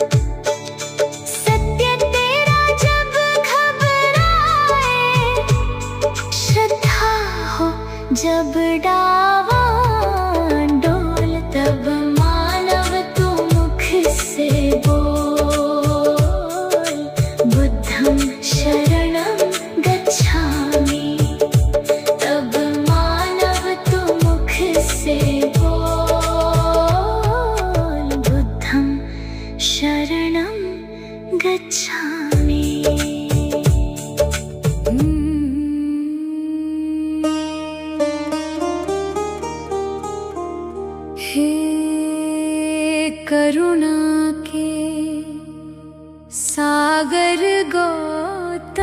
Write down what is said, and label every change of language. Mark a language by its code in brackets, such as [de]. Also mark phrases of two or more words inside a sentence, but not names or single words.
[hi] सत्य तेरा जब घबराए, श्रद्धा हो जब डावा डोल। तब मानव तू मुख से बोल, [pi] बुद्धं शरणं गच्छामि। [hi] तब मानव तू मुख से बोल, [pi] बुद्धं शरणं गच्छामि। [hi] हे करुणा के सागर गौतम,